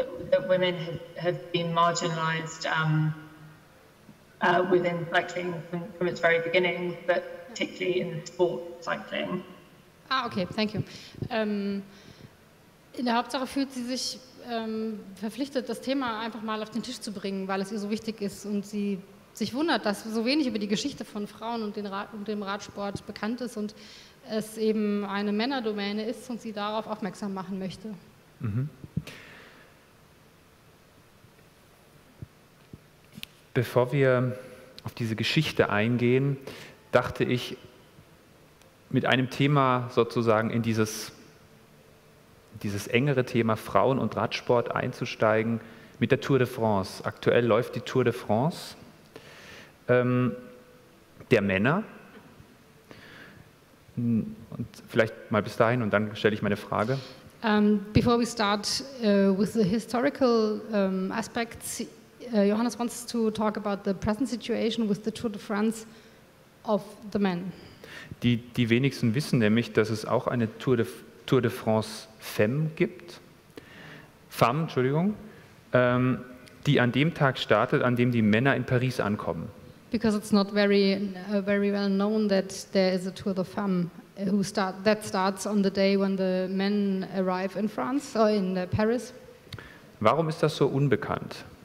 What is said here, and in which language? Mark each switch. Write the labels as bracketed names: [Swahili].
[English] That women have been marginalised within cycling from its very beginning, but particularly in the sport cycling. Okay, thank you. [German] In der Hauptsache fühlt sie sich verpflichtet, das Thema einfach mal auf den Tisch zu bringen, weil es ihr so wichtig ist und sie sich wundert, dass so wenig über die Geschichte von Frauen und dem Radsport bekannt ist und es eben eine Männerdomäne ist und sie darauf aufmerksam machen möchte. Mhm. Bevor wir auf diese Geschichte eingehen, dachte ich, mit einem Thema sozusagen in dieses engere Thema Frauen und Radsport einzusteigen, mit der Tour de France. Aktuell läuft die Tour de France der Männer. Und vielleicht mal bis dahin und dann stelle ich meine Frage. [English] Before we start with the historical aspects, Johannes wants to talk about the present situation with the Tour de France of the men. [German] Die wenigsten wissen nämlich, dass es auch eine Tour de France Femme gibt. Femme, Entschuldigung, die an dem Tag startet, an dem die Männer in Paris ankommen. [English] Because it's not very well known that there is a Tour de Femme that starts on the day when the men arrive in France or in Paris. [German] Warum ist das so unbekannt?